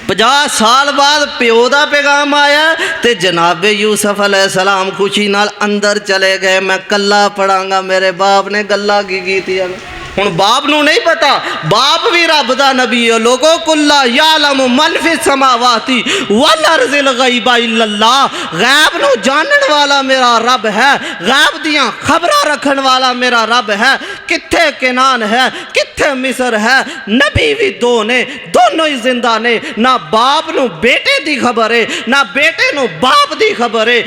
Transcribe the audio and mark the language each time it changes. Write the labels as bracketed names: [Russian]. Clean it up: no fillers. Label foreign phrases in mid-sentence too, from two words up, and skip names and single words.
[Punjabi] 50 سال بعد پیو کا پیغام آیا تو جنابِ یوسف علیہ السلام خوشی نال اندر چلے گئے. میں کلا پڑھاں گا، میرے باپ نے گلاں کی کیتیاں. ہن باپ نوں نہیں پتہ، باپ بھی رب دا نبی ہے. [Arabic] लोगों قل لا يعلم من في السماوات والأرض الغيب إلا الله. [Punjabi] غیب نوں جانن والا میرا رب ہے، غیب دیاں خبراں رکھن والا میرا رب ہے. کتھے کنعان ہے، کتھے مصر ہے، نبی بھی دو نے، دونوں ای زندہ نے. نہ باپ نوں بیٹے دی خبر ہے، نہ بیٹے نوں باپ دی خبر ہے.